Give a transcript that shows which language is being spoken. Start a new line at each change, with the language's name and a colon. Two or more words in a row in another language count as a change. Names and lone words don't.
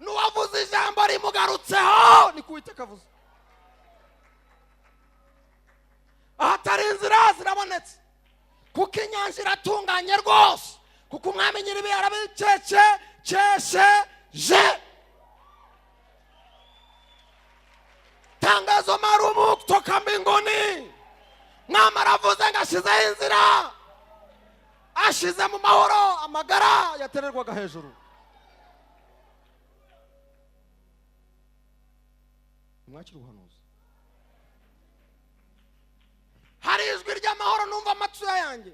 Kinyarwanda: n'uwavuze ijambo rimugarutseho ni kuwiteka avuze. Ahatari inzira zirabonetse, kuko inyanja iratunganye rwose, kuko umwami nyiribihe arabicecekesheje.
Swahili: Tangazo maalumu kutoka mbinguni.
Kinyarwanda: Mwami aravuze ngo ashizeho inzira, ashize mu mahoro amagara yatererwaga hejuru. Mwakira ubuhanuzi. Hari ijwi ry'amahoro numva amatwi yanjye.